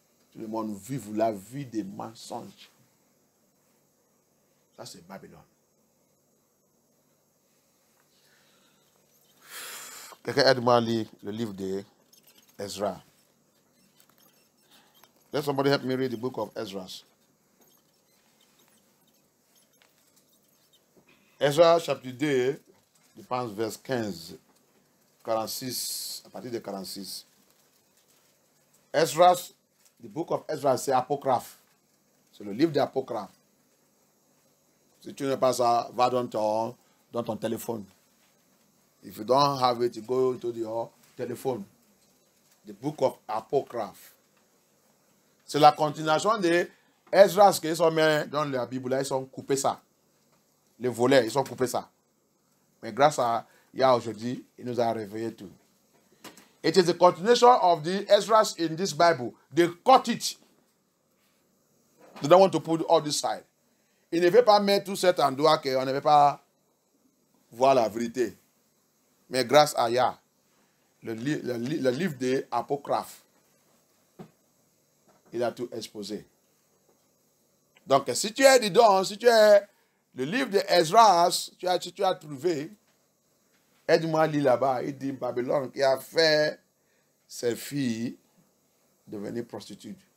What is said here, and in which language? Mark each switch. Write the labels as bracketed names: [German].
[French] Tout le monde vit la vie des mensonges. Ça, c'est Babylone. Quelqu'un aide-moi à lire le livre de Ezra. [English] Let somebody help me read the book of Ezra. [French] Ezra chapitre 2, je pense vers 15, 46, à partir de 46. Ezra, [English] the book of Ezra, [French] c'est apocryphe. C'est le livre d'apocryphe. Si tu n'as pas ça, va dans ton téléphone. [English] If you don't have it, you go to your telephone. The book of apocryphe. [French] C'est la continuation de Ezra qu'ils sont mis dans la Bible. Ils ont coupé ça. Les volets, ils ont coupé ça. Mais grâce à Yah aujourd'hui, il nous a réveillé tout. [English] It is the continuation of the Ezra in this Bible. They cut it. They don't want to put all this side. [French] Il ne veut pas mettre tout cet endroit qu'on ne veut pas voir la vérité. Mais grâce à Yah, le livre des apocryphes, il a tout exposé. Donc, si tu es dedans, si tu es le livre de Ezra, tu as trouvé, aide-moi à lire là-bas, il dit Babylone qui a fait ses filles devenir prostituées.